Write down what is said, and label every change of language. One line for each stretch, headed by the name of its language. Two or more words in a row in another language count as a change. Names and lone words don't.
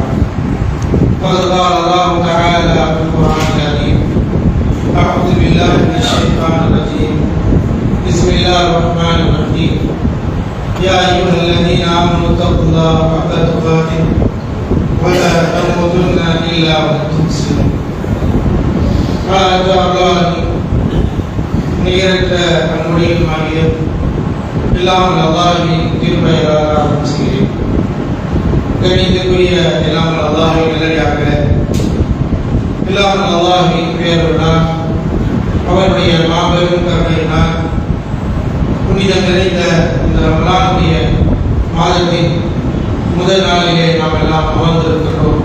Arabic: قد قال الله تعالى في القرآن الكريم: أعوذ بالله من الشيطان الرجيم. بسم الله الرحمن الرحيم. يا أيها الذين آمنوا اتقوا الله حق تقاته ولا تموتن إلا وأنتم مسلمون. قال تعالى:
Tamil: நிகரற்ற அன்புடையும் ஆகிய இல்லாமல் அல்லாஹ்வின் திருப்பெயரால் ஆரம்பிக்கிறேன். கணிதக்குரிய இல்லாமல் அல்லாஹ்வின் நல்லடியார்களே, இல்லாமல் அல்லாஹ்வின் பெயருடன் அவருடைய மாபெரும் கருணையினால் புனிதம் நிறைந்த இந்த ரமலானுடைய மாதத்தின் முதல் நாளிலே நாம் எல்லாம் அமர்ந்திருக்கிறோம்.